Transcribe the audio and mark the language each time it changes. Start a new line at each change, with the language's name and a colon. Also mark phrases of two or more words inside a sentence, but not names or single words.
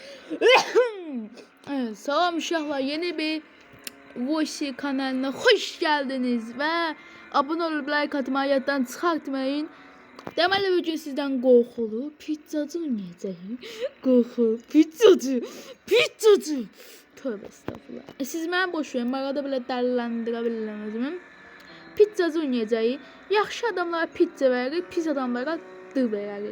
Turkish: Evet, salam uşaqlar, yeni bir Voice kanalına hoş geldiniz ve abone olup like atmayı
Azerbaijani: yaddan çıxartmayın. Deməli bugün sizdən qorxulu pizzacı oynayacağıq. Qorxulu pizzacı. Tövbe estağfurullah. Siz mənə boş verin, arada belə dəliləndirə bilirəm özümü. Pizzacı oynayacağıq. Yaxşı adamlara pizza verir, pis adamlara d verir.